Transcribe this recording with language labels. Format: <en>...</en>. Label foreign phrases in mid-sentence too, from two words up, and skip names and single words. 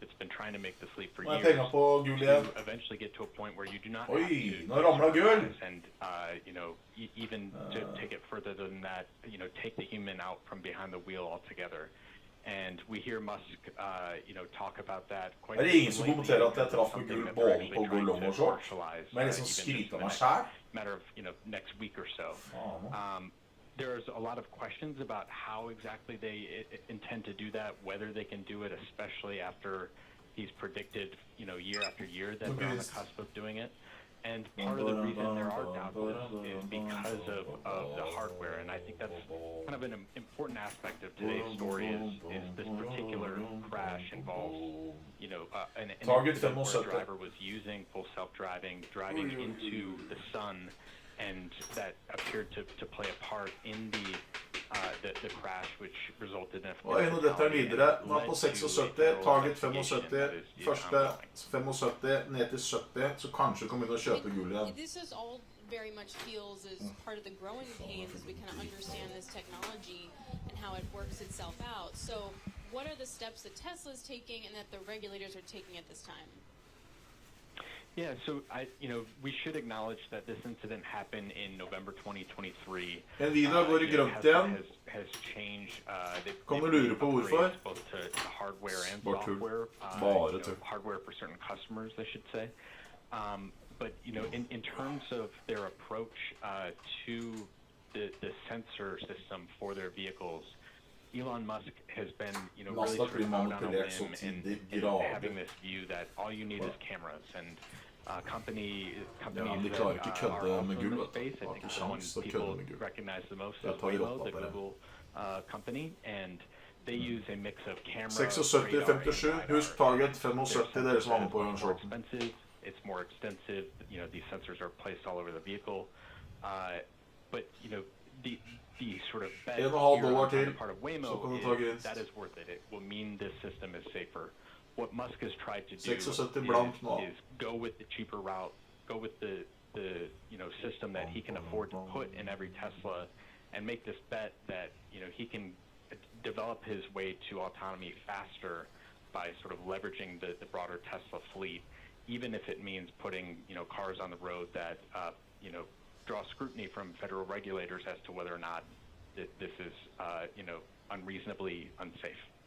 <en>It's been trying to make this leap for years to eventually get to a point where you do not have to and even to take it further than that, take the human out from behind the wheel altogether. And we hear Musk, talk about that quite.</en> <no>Det ingen som kommenterer at jeg traff med gull både på gull og short. Men liksom skryter av meg selv.</no> <en>Matter of next week or so. There's a lot of questions about how exactly they intend to do that, whether they can do it, especially after he's predicted, year after year that they're on the cusp of doing it. And part of the reason there are doubts is because of the hardware, and I think that's kind of an important aspect of today's story is this particular crash involves, an incident where a driver was using full self-driving, driving into the sun, and that appeared to play a part in the crash, which resulted in a...</en> <no>Og dette videre. Nå er på 76, target 75, første 75, ned til 70, så kanskje kommer vi til å kjøpe gull igjen.</no> <en>This is all very much feels as part of the growing pains as we kind of understand this technology and how it works itself out. So what are the steps that Tesla is taking and that the regulators are taking at this time? Yeah, so we should acknowledge that this incident happened in November 2023.</en> <no>Nvidia går i grønt igjen.</no> <en>Has changed.</en> <no>Kan du lure på hvorfor?</no> <en>Both to hardware and software. Hardware for certain customers, I should say. But in terms of their approach to the sensor system for their vehicles, Elon Musk has been, really sort of out on a limb and having this view that all you need is cameras, and companies are also in the space. I think the one people recognize the most is Waymo, the Google company, and they use a mix of cameras.</en> <no>76-57, husk target 75, dere som var med på den shorten.</no> <en>It's more extensive, these sensors are placed all over the vehicle, but the sort of bet here on the part of Waymo is that is worth it. It will mean this system is safer. What Musk has tried to do is go with the cheaper route, go with the system that he can afford to put in every Tesla, and make this bet that, he can develop his way to autonomy faster by sort of leveraging the broader Tesla fleet, even if it means putting, cars on the road that, draw scrutiny from federal regulators as to whether or not this is, unreasonably unsafe.</en>